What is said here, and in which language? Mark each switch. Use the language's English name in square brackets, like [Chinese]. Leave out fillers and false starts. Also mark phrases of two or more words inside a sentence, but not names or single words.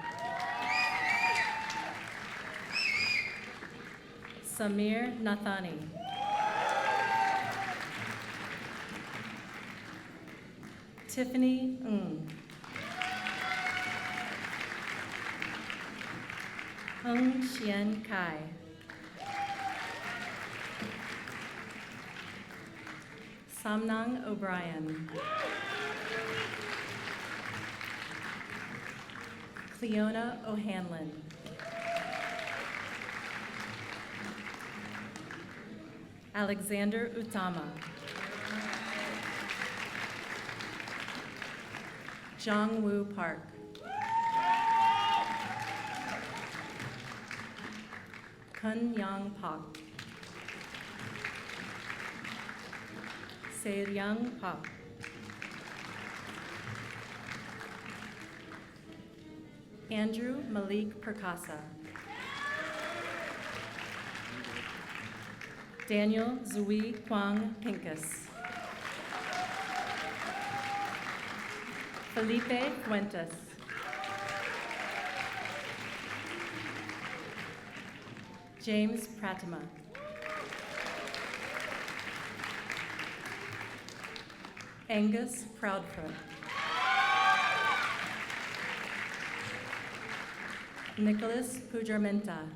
[English] Samir Nathani. Tiffany Ng. Hung Xian Kai. Samnang O'Brien. Cleona O'Hanlon. Alexander Utama. Jongwoo Park. Kun Yang Pak. Seryang Pak. Andrew Malik Perkasa. Daniel Zui Kwang Pincus. Felipe Fuentes. James Pratima. Angus Proudfoot. Nicholas Pujarmenta.